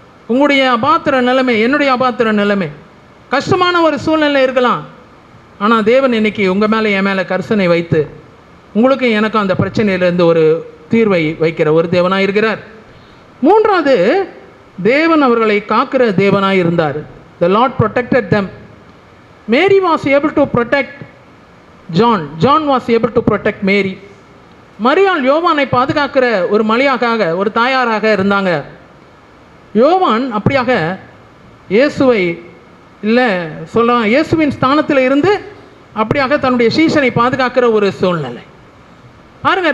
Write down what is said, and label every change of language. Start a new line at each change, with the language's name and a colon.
Tamil: உங்களுடைய அபாத்திர நிலைமை, என்னுடைய அபாத்திர நிலைமை, கஷ்டமான ஒரு சூழ்நிலை இருக்கலாம். ஆனால் தேவன் இன்னைக்கு உங்கள் மேலே என் மேலே கரிசனை வைத்து உங்களுக்கும் எனக்கும் அந்த பிரச்சனையிலேருந்து ஒரு தீர்வை வைக்கிற ஒரு தேவனாக இருக்கிறார். மூன்றாவது, தேவன் அவர்களை காக்கிற தேவனாக இருந்தார்.
English: The Lord protected them. Mary was able to protect John. John was able to protect Mary.
Tamil: மரியாள் யோவானை பாதுகாக்கிற ஒரு மலையாக, ஒரு தாயாராக இருந்தாங்க. யோவான் அப்படியாக இயேசுவை இல்லை சொல்லலாம், இயேசுவின் ஸ்தானத்தில் இருந்து அப்படியாக தன்னுடைய சீஷனை பாதுகாக்கிற ஒரு சூழ்நிலை பாருங்க.